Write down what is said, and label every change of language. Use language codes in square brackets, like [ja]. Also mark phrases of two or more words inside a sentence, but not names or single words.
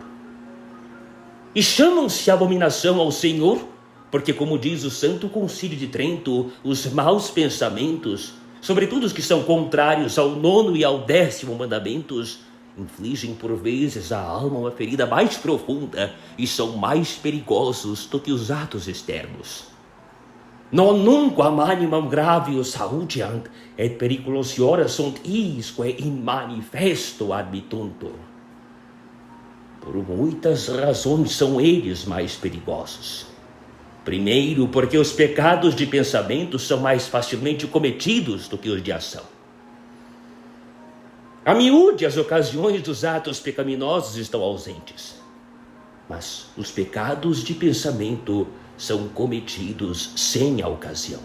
[pt] E chamam-se abominação ao Senhor porque, como diz o Santo Concílio de Trento, os maus pensamentos, sobretudo os que são contrários ao 9º e ao 10º mandamentos, infligem por vezes à alma uma ferida mais profunda e são mais perigosos do que os atos externos. [la] Non nunquam animam gravius hautiant, et periculosiora sunt isque in manifesto admittuntur. [pt] Por muitas razões são eles mais perigosos. Primeiro, porque os pecados de pensamento são mais facilmente cometidos do que os de ação. A miúde, as ocasiões dos atos pecaminosos estão ausentes, mas os pecados de pensamento são cometidos sem a ocasião.